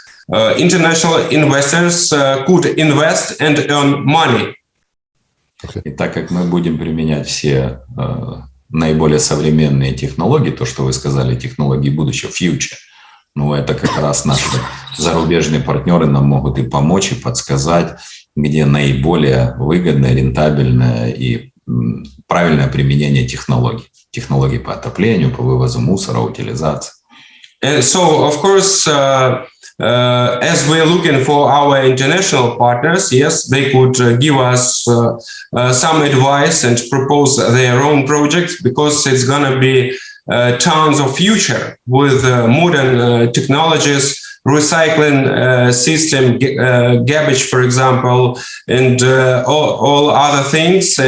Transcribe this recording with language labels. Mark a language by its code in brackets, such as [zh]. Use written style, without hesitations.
[en] international investors could invest and earn money. [ru] И так как мы будем применять все наиболее современные технологии, то, что вы сказали, технологии будущего, future, ну, это как раз наши зарубежные партнеры нам могут и помочь, и подсказать, где наиболее выгодное, рентабельное и правильное применение технологий. Технологий по отоплению, по вывозу мусора, утилизации. [en] So, of course, as we're looking for our international partners, yes, they could give us some advice and propose their own projects, because it's going to be tons of future with modern technologies, recycling system, garbage, for example, and all other things.